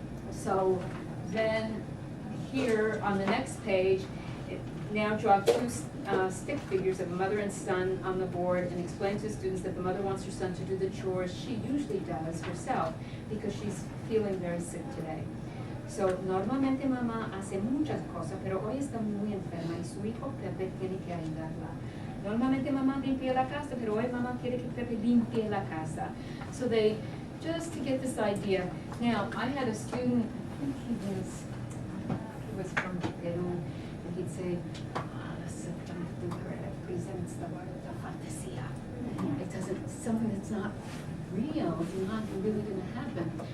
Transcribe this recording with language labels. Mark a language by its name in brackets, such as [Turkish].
[English] So then here on the next page, now draw 2 stick figures of a mother and son on the board and explain to students that the mother wants her son to do the chores she usually does herself because she's feeling very sick today. [Spanish] So, normalmente mamá hace muchas cosas, pero hoy está muy enferma y su hijo Pepe tiene que ayudarla. Normalmente mamá limpia la casa, pero hoy mamá quiere que Pepe limpie la casa. [English] So they, just to get this idea. Now, I had a student, I think he was from Peru, and he'd say, the subjunctive represents the word of fantasia. It doesn't, something that's not real, it's not really going to happen.